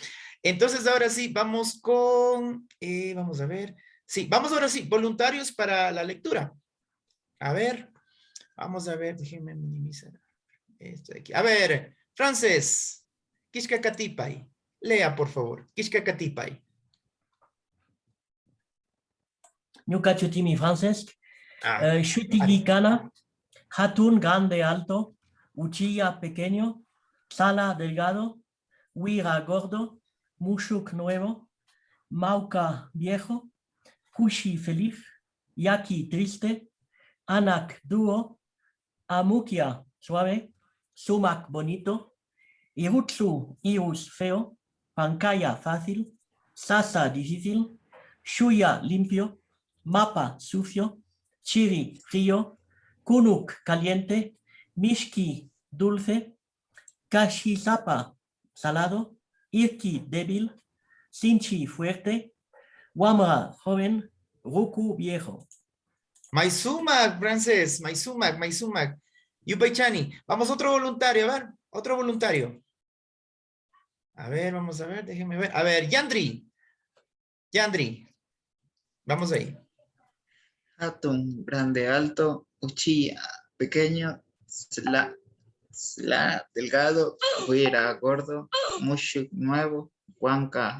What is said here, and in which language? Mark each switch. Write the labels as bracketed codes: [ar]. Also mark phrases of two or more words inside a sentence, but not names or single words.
[es] Entonces, ahora sí, vamos con, vamos a ver. Sí, vamos ahora sí, voluntarios para la lectura. A ver, vamos a ver, déjenme minimizar esto de aquí. A ver, Frances, Kishkakatipay. Lea, por favor. [qu] Kishkakatipay. Ñuka chutimi Frances. Shutigikana, hatun [es] grande alto, [qu] uchilla pequeño, sala delgado, huira gordo, mushuk nuevo, mauca viejo, kushi feliz, yaki triste, anak duro, amukia suave, sumac bonito, irutsu irus feo, pancaya fácil, sasa difícil, shuya limpio, mapa sucio, chiri frío, kunuk caliente, mishki dulce, kashisapa salado, irki débil, sinchi fuerte, wamra joven, ruku viejo. Maisumac, Frances, Maisumac. Yupaychani, [es] vamos otro voluntario, a ver, otro voluntario. A ver, vamos a ver, déjenme ver. A ver, Yandri, vamos ahí. [qu] Hatun, grande, alto, uchilla, pequeño, sla, delgado, huira, gordo, mushuk, nuevo, huamca,